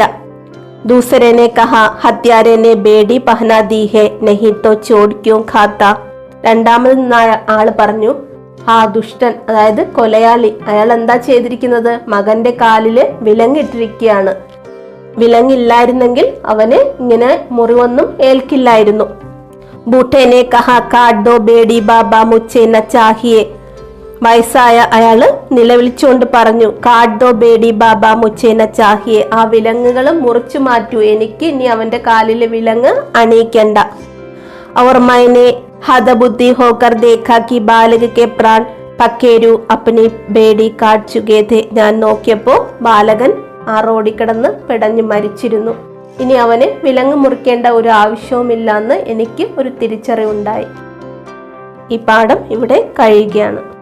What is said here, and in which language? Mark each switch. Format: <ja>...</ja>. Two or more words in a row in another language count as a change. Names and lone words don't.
<hi>दूसरे ने कहा हत्यारे ने बेड़ी पहना दी है नहीं तो चोट क्यों खाता,</hi> <ml>രണ്ടാമത് ആള് പറഞ്ഞു ആ ദുഷ്ടൻ അതായത് കൊലയാളി അയാൾ എന്താ ചെയ്തിരിക്കുന്നത്, മകന്റെ കാലില് വിലങ്ങിട്ടിരിക്കുകയാണ്, വിലങ്ങില്ലായിരുന്നെങ്കിൽ അവന് ഇങ്ങനെ മുറിവൊന്നും ഏൽക്കില്ലായിരുന്നു.</ml> <hi>बूढ़े ने कहा काट दो बेड़ी बाबा मुझे न चाहिए,</hi> <ml>വയസ്സായ അയാള് നിലവിളിച്ചുകൊണ്ട് പറഞ്ഞു</ml> <hi>काट दो बेड़ी बाबा मुझे न चाहिए,</hi> <ml>ആ വിലങ്ങുകൾ മുറിച്ചു മാറ്റൂ, എനിക്ക് ഇനി അവന്റെ കാലില് വിലങ്ങ് അണിയിക്കണ്ട.</ml> <hi>और मैंने हदबुद्धि होकर देखा कि बालक के प्राण पखेरू अपनी बेड़ी काट चुके थे.</hi> <ml>ഞാൻ നോക്കിയപ്പോ ബാലകൻ ആ റോഡിൽ കിടന്ന് പിടഞ്ഞു മരിച്ചിരുന്നു. ഇനി അവന് വിലങ്ങ് മുറിക്കേണ്ട ഒരു ആവശ്യവുമില്ലെന്ന് എനിക്ക് ഒരു തിരിച്ചറിവുണ്ടായി. ഈ പാഠം ഇവിടെ കഴിയുകയാണ്.</ml>